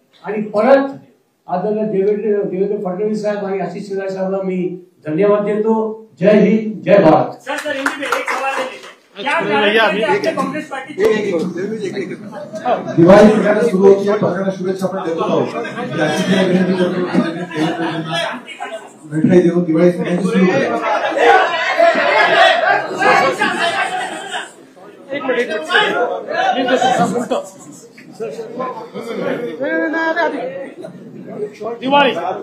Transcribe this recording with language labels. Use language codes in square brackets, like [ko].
[mr] आणि परत आदरणीय देवेंद्र फडणवीस साहेब आणि आशिष शेलार साहेबांना मी धन्यवाद देतो. जय हिंद, जय भारत. [hi] सर हिंदी में एक सवाल है. क्या आपके कांग्रेस पार्टी [mr] दिवाळी सगळ्यांना सुरू होती. सगळ्यांना शुभेच्छा आपण देतो आहोत. मिठाई देऊन दिवाळी सगळ्यांची सुरू करा. एक मिनिट दिवाळी